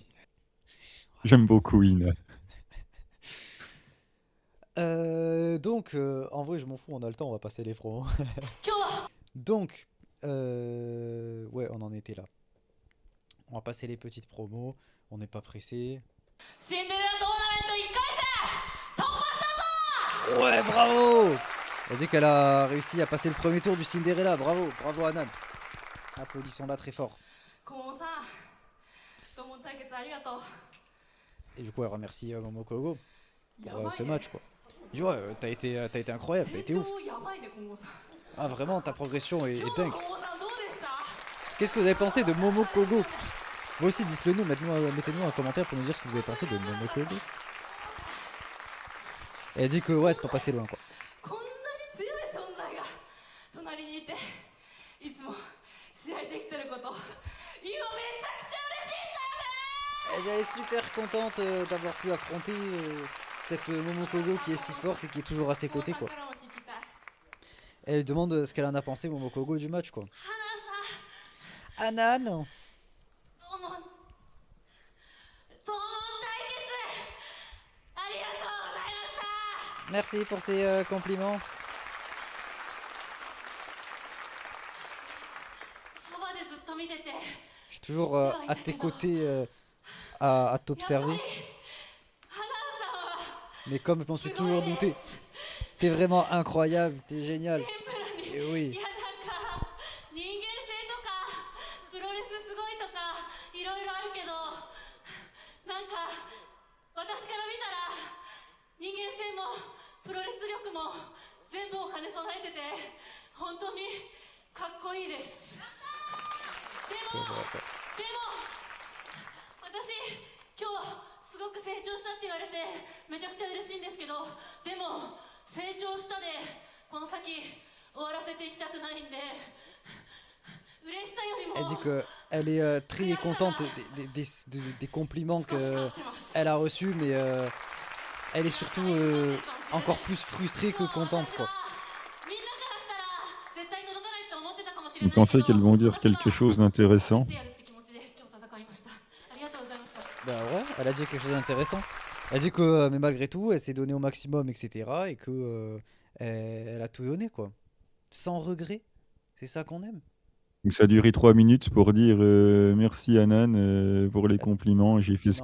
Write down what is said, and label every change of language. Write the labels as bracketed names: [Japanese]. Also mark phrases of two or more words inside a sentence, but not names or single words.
[French] Voilà. J'aime beaucoup Ina. Donc, en vrai, je m'en fous, on a le temps, on va passer les promos. [Japanese] 今日は [French] Donc, ouais, on en était là. On va passer les petites promos. On n'est pas pressé. [Japanese] シンデレラトーナメント1回戦突破したぞ [French] Ouais, bravo! On dit qu'elle a réussi à passer le premier tour du Cinderella. Bravo, bravo Anan. Applaudissons-la très fort. [Japanese] 小桃さん同門対決ありがとう [French] Et du coup, elle remercie Momokogo [Japanese] や [French] pour [Japanese] ばい [French] ce [Japanese] ね [French] match, quoi. Je dis, ouais, t'as été incroyable, t'as [Japanese] 成 [French] été ouf. [Japanese] 長やばいね小桃さん [French] Ah, vraiment, ta progression est [Japanese] 今日 [French] dingue. [Japanese] の小桃さんどうでした [French] Qu'est-ce que vous avez pensé de Momokogo? Vous aussi, dites-le nous, mettez-nous un commentaire pour nous dire ce que vous avez pensé de Momokogo. Elle dit que ouais, c'est pas passé loin, quoi. [Japanese] こんなりにいていつも試合できてること今めちゃくちゃ嬉しいんだよね。 [French] Elle est super contente d'avoir pu affronter cette Momokogo qui est si forte et qui est toujours à ses [Japanese] 父 [French] côtés [Japanese] さん [French] quoi. [Japanese] からも聞きたい。 [French] Elle demande ce qu'elle en a pensé Momokogo du match quoi. [Japanese] 花さん [French] Anan, [Japanese] とも対決ありがとうございました。 [French] merci pour ces compliments. [Japanese] そばでずっと見てて [French] Je suis toujours à tes côtés à [Japanese] やっぱり [French] t'observer. [Japanese] 花さんは [French] Mais comme je m'en [Japanese] す [French] suis [Japanese] ごい [French] toujours [Japanese] で [French] douté, [Japanese] す。 [French] t'es vraiment incroyable, t'es génial. [Japanese] シンプルに [French] Et oui. [Japanese] いやなんか人間性とかプロレスすごいとかいろいろあるけどなんか私から見たら人間性もプロレス力も全部を兼ね備えてて本当にかっこいいです。でも私今日すごく成長したって言われてめちゃくちゃ嬉しいんですけどでも成長したでこの先終わらせていきたくないんで嬉しさよりも [French] Elle dit qu'elle est très contente des compliments [Japanese] 少し勝 [French] qu'elle [Japanese] ってます。 [French] a reçus, mais elle est surtout encore plus frustrée que [Japanese] 私 [French] contente [Japanese] は [French] quoi. [Japanese] みんなからしたら絶対届かないと思ってたかもしれ [French] Vous [Japanese] ないけ [French] pensez [Japanese] ど [French] qu'elles vont dire [Japanese] 私は [French] quelque chose [Japanese] 勝 [French] d'intéressant? [Japanese] ってやるって気持ちで今日戦いました。ありがとうございました。 [French] Bah ouais, elle a dit quelque chose d'intéressant. Elle dit que, mais malgré tout, elle s'est donnée au maximum, etc. Et que elle a tout donné quoi. Sans regret. C'est ça qu'on aime. Donc ça a duré 3 minutes pour dire merci Anan pour les compliments, j'ai fait